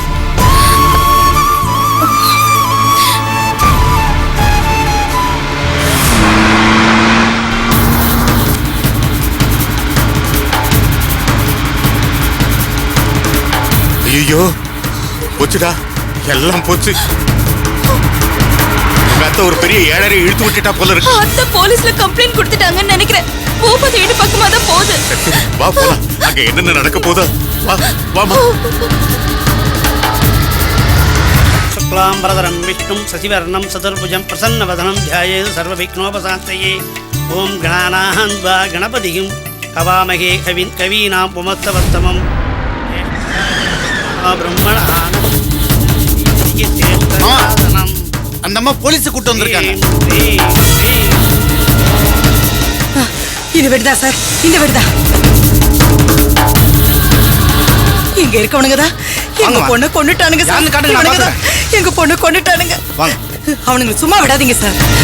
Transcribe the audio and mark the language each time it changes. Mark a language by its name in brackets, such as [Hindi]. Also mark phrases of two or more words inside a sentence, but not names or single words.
[Tamil] ஐயோ, போச்சுடா, எல்லாம் போச்சு. உங்க அத்தை ஒரு பெரிய ஏழரை இழுத்து விட்டுட்டா போல இருக்கு. அத்தை போலீஸ்ல கம்ப்ளைண்ட் கொடுத்துட்டாங்கன்னு நினைக்கிறேன். பூபதி வீடு பக்கமா தான் போகுது. வா போலாம். அங்க என்னென்ன நடக்க போதோ. வா வாமா. [Sanskrit] शुक्लांबरधरं विष्णुं शशिवर्णं चतुर्भुजं प्रसन्नवदनं ध्यायेत् सर्वविघ्नोपशान्तये। ओं गणानां वा गणपतिं हवामहे कवीनां पुमस्तवत्तमं ब्रह्मणानं [Tamil] அந்த அம்மா போலீஸ் கூட்டு வந்திருக்காங்க. இது விடுதா சார், இந்த விடுதா. இங்க இருக்கவனுங்க தான் எங்க பொண்ணு கொண்டுட்டானுங்க சார். எங்க பொண்ணு கொண்டுட்டானுங்க. அவனுங்களை சும்மா விடாதீங்க சார்.